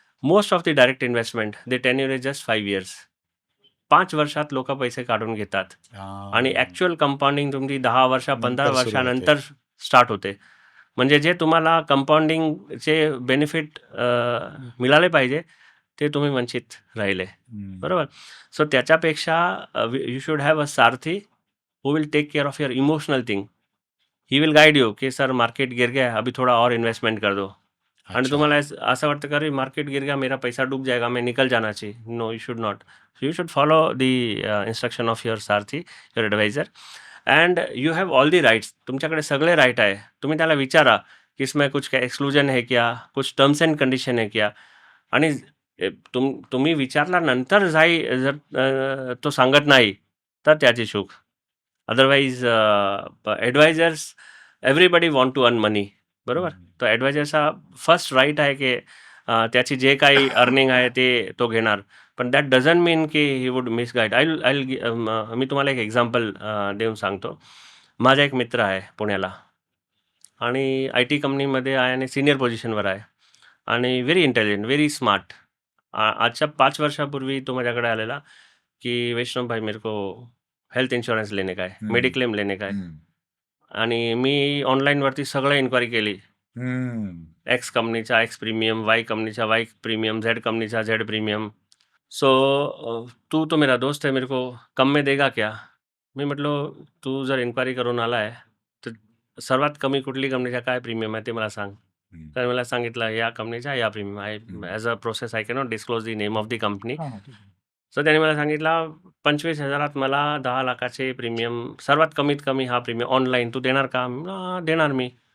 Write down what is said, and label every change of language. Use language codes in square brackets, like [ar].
[en] Most of the direct investment the tenure is just 5 years. [mr] 5 वर्षात लोक पैसे काढून घेतात आणि ॲक्च्युअल कंपाऊंडिंग तुमची 10 वर्ष, 15 वर्षानंतर स्टार्ट होते. म्हणजे जे तुम्हाला कंपाऊंडिंगचे बेनिफिट मिळाले पाहिजे ते तुम्ही वंचित राहिले, बरोबर. [en] so [mr] त्याच्यापेक्षा [en] You should have a सारथी who will take care of your emotional thing. He will guide you [hi] की सर मार्केट गिर गया, अभी थोड़ा और इन्वेस्टमेंट कर दो. [mr] आणि तुम्हाला असं वाटतं का [hi] अरे मार्केट गिर गया, मेरा पैसा डूब जाएगा, मैं निकल जाना चाहिए. [en] No, you should not. You should follow the instruction of your sarathi, your adviser. And you have all the rights. [mr] तुमच्याकडे सगळे राईट आहे. तुम्ही त्याला विचारा [hi] की इसमें कुछ क्या एक्सक्लुजन है क्या, कुछ टर्म्स अँड कंडिशन है क्या. [mr] आणि तुम्ही विचारल्यानंतर जर तो सांगत नाही तर त्याची चूक. [en] Otherwise advisors, everybody want to earn money, बरोबर. [mr] तो ॲडवायझरचा फर्स्ट राईट आहे की त्याची जे काही अर्निंग आहे ते तो घेणार. पण [en] That doesn't mean की he would misguide. [mr] मी तुम्हाला एक एक्झाम्पल देऊन सांगतो. माझा एक मित्र आहे पुण्याला आणि आय टी कंपनीमध्ये आहे आणि सिनियर पोझिशनवर आहे आणि [en] Very intelligent, very smart. [mr] आजच्या 5 वर्षापूर्वी तो माझ्याकडे आलेला की वैष्णव भाई [hi] मेरे को हेल्थ इन्शुरन्स लेने का है, [mr] मेडिक्लेम लेने का है. आणि मी ऑनलाईनवरती सगळं इन्क्वायरी केली. एक्स कंपनीचा एक्स प्रीमियम, वाय कंपनीचा वाय प्रीमियम, झेड कंपनीचा झेड प्रीमियम. [hi] सो तू तो मेरा दोस्त है, मेरे को कम में देगा क्या. [mr] मी म्हटलं तू जर इन्क्वायरी करून आला आहे तर सर्वात कमी कुठली कंपनीचा काय प्रीमियम आहे ते मला सांग. तर मला सांगितलं या कंपनीचा या प्रीमियम आहे. [en] As a process I cannot disclose the name of the company. [mr] So त्याने मला सांगितलं 25,000 मला 10 लाखाचे प्रीमियम, सर्वात कमीत कमी हा प्रीमियम ऑनलाईन तू देणार का. देणार मी.